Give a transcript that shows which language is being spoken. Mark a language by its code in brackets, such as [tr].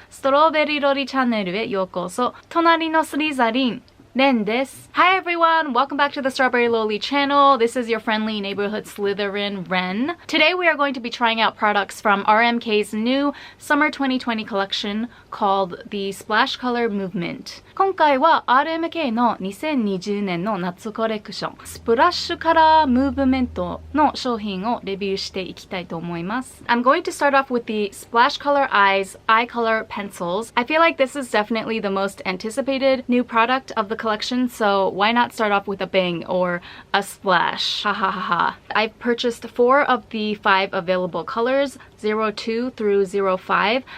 [ja] ストローベリーロリチャンネルへようこそ。隣のスリザリン、レンです。 [en] Hi everyone, welcome back to the strawberryloli channel. This is your friendly neighborhood Slytherin, Ren. Today we are going to be trying out products from RMK's new summer 2020 collection called the Splash Color Movement. [ja] 今回は RMK の2020年の夏コレクション、スプラッシュカラームーブメントの商品をレビューしていきたいと思います。 [en] I'm going to start off with the Splash Color Eyes Eye Color Pencils. I feel like this is definitely the most anticipated new product of the collection, so why not start off with a bang or a splash? Ha ha ha ha. I've purchased 4 of the 5 available colors, 02 through 05.